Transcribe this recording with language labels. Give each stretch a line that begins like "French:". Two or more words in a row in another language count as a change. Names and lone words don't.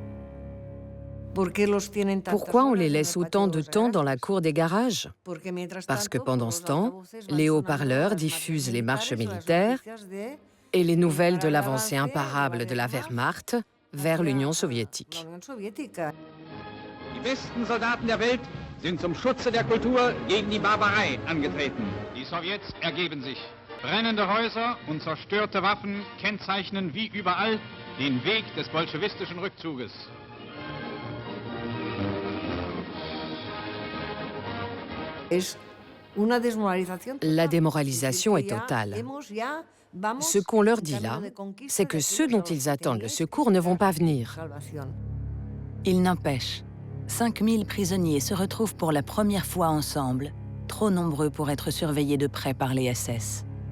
French: Pourquoi on les laisse autant de temps dans la cour des garages? Parce que pendant ce temps, les haut-parleurs diffusent les marches militaires et les nouvelles de l'avancée imparable de la Wehrmacht vers l'Union soviétique.
German: Die besten Soldaten der Welt sind zum Schutze der Kultur gegen die Barbarei angetreten. Die Sowjets ergeben sich. Brennende Häuser und zerstörte Waffen kennzeichnen wie überall den Weg des bolschewistischen Rückzuges.
French: La démoralisation est totale. Ce qu'on leur dit là, c'est que ceux dont ils attendent le secours ne vont pas venir. Il n'empêche, 5000 prisonniers se retrouvent pour la première fois ensemble, trop nombreux pour être surveillés de près par les SS.